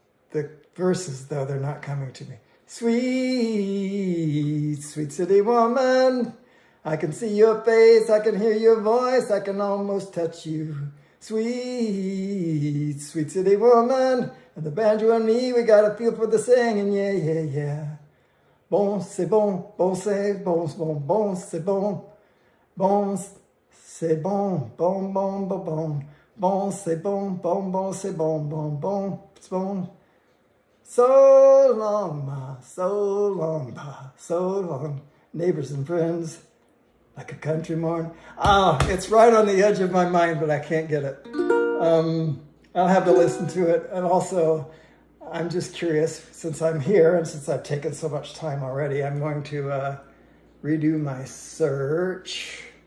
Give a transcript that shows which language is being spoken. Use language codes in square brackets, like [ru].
[en] The verses, though, they're not coming to me. Sweet, sweet city woman. I can see your face, I can hear your voice, I can almost touch you. Sweet, sweet city woman. And the banjo and me, we got a feel for the singing, yeah, yeah, yeah. [fr] Bon, c'est bon, bon, c'est bon, bon, bon, c'est bon. Bon, c'est bon, bon, bon, bon, bon. Bon, c'est bon, bon, bon, c'est bon, bon, bon, c'est bon. [en] So long, ma, so long, pa, so long. Neighbors and friends, like a country morn. It's right on the edge of my mind, but I can't get it. I'll have to listen to it. And also, I'm just curious, since I'm here and since I've taken so much time already, I'm going to redo my search.